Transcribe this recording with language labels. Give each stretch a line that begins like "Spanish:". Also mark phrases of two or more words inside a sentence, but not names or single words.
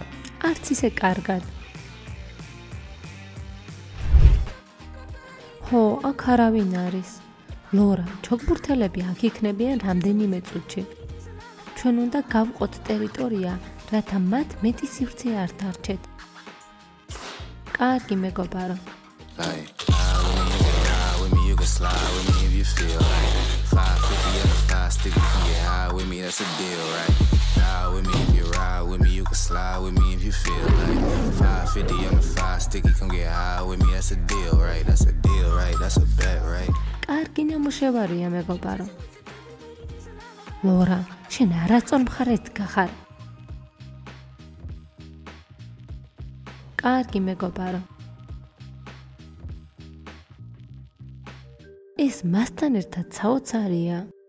Georgian: არც ისე კარგად. ხო, აქ არავინ არის. ლორა, ჩოგბურთელები აქ იქნებიან რამდენიმე წუთში. ჩვენ უნდა გავყოთ ტერიტორია, რათა მათ მეტი სივრცე არ დარჩეთ. კარგი მეგობარო.
English: Slide with me if you feel like 550 on the 5 sticky, come get high with me, that's a deal, right? Ride with me if you ride with me, you can slide with me if you feel like 550 on the 5 sticky, come get high with me, that's a deal, right? That's a deal, right? That's a bet, right?
Georgian: კარგი ნამუშევარია მეგობარო. ლორა, შენ არასწორ მხარეს გახარ. კარგი მეგობარო. ეს მასთან ერთად საოცარია.